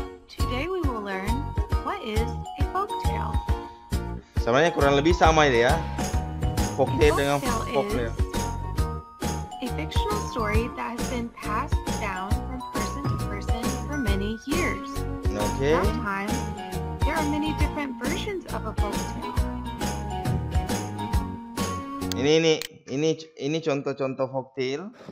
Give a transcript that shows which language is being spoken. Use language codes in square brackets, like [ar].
[en] Today we will learn what is a folktale. [id] Sebenarnya kurang lebih sama ya. Folktale dengan folklore. [en] A fictional story that has been passed down from person to person for many years. Okay. Sometimes there are many different versions of a folktale. [id] Ini contoh-contoh folktale.